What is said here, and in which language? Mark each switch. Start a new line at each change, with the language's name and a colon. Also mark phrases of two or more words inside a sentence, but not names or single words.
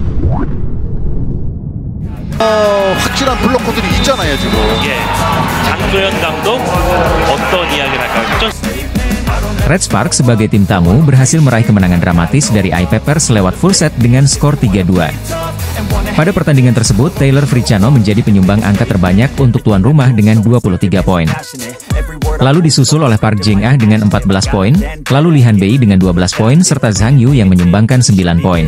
Korean: 확실한 블로커들이 있잖아요 지금. 예, 장도연 감독 어떤 이야기를 할까요?
Indonesian: Red Sparks sebagai tim tamu berhasil meraih kemenangan dramatis dari I-Peppers lewat full set dengan skor 3-2. Pada pertandingan tersebut, Taylor Friciano menjadi penyumbang angka terbanyak untuk tuan rumah dengan 23 poin. Lalu disusul oleh Park Jing-ah dengan 14 poin, lalu Lee Han-bei dengan 12 poin serta Zhang Yu yang menyumbangkan 9 poin.